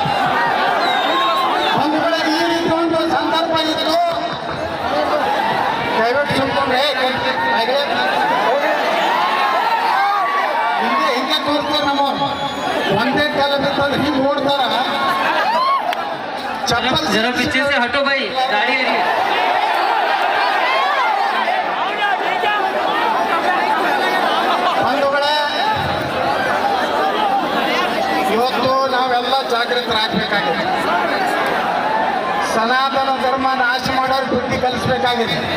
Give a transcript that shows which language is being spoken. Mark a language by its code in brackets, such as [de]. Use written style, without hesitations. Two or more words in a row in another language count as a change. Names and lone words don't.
[kn] ಒಂದು ವೇಳೆ ಈ ರೀತಿ ಒಂದು ಸಂದರ್ಭ ಇತ್ತು, ದಯವಿಟ್ಟು ಸುಮ್ಕೊಂಡ್ರೆ ಹಿಂಗೆ ತೋರಿಸ್ತಾರೆ ನಮ್ಮವ್ರು. ಒಂದೇ ಕಾಲ ಬಿತ್ತಂದ್ರೆ ಹಿಂಗೆ ಓಡ್ತಾರ. ಚಪ್ಪಲ್ [hi] जरा पीछे से हटो भाई, गाड़ी आ रही है. [kn] ಬಂಧುಗಳೇ, ಇವತ್ತು ನಾವೆಲ್ಲ ಜಾಗೃತರಾಗಬೇಕಾಗಿದೆ. ಸನಾತನ ಧರ್ಮ ನಾಶ ಮಾಡೋರು ಬುದ್ಧಿ ಕಲಿಸ್ಬೇಕಾಗಿದೆ.